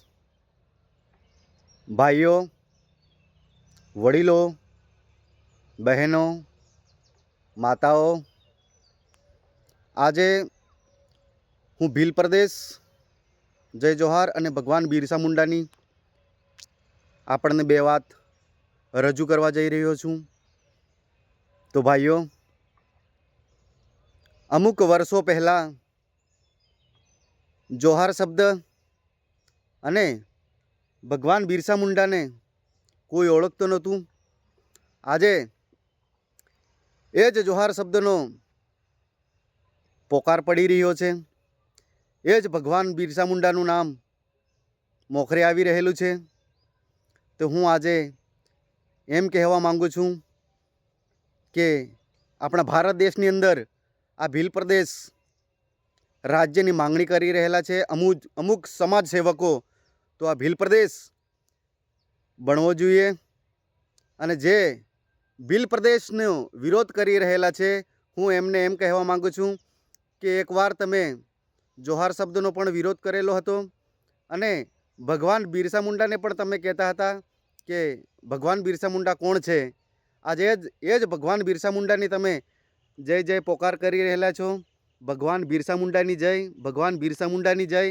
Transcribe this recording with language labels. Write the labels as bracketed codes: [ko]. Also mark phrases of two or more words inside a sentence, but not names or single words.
[gu] ભાઈઓ, વડીલો, બહેનો, માતાઓ, આજે હું ભીલ પ્રદેશ જય જોહાર અને ભગવાન બિરસા મુંડાની આપણને બે વાત રજૂ કરવા જઈ રહ્યો છું। તો ભાઈઓ, અમુક વર્ષો પહેલા જોહાર શબ્દ અને ભગવાન બિરસા મુંડા ને કોઈ ઓળખતો નહોતું। આજે એ જ જોહાર શબ્દનો પોકાર પડી રહ્યો છે। એ જ ભગવાન બિરસા મુંડાનું નામ મોખરે આવી રહેલું છે। તો હું આજે એમ કહેવા માંગુ છું કે આપણા ભારત દેશની અંદર આ ભીલ પ્રદેશ રાજ્યની માંગણી કરી રહેલા છે અમુક સમાજ સેવકો। તો આ ભીલ પ્રદેશ બનવો જોઈએ અને જે ભીલ પ્રદેશનો વિરોધ કરી રહેલા છે હું એમને એમ કહેવા માંગુ છું કે એકવાર તમે જોહાર શબ્દનો પણ વિરોધ કરેલો હતો અને ભગવાન બિરસા મુંડાને પણ તમે કહેતા હતા કે ભગવાન બિરસા મુંડા કોણ છે। આજ એ જ ભગવાન બિરસા મુંડાની તમે જય જય પોકાર કરી રહેલા છો। ભગવાન બિરસા મુંડાની જય, ભગવાન બિરસા મુંડાની જય।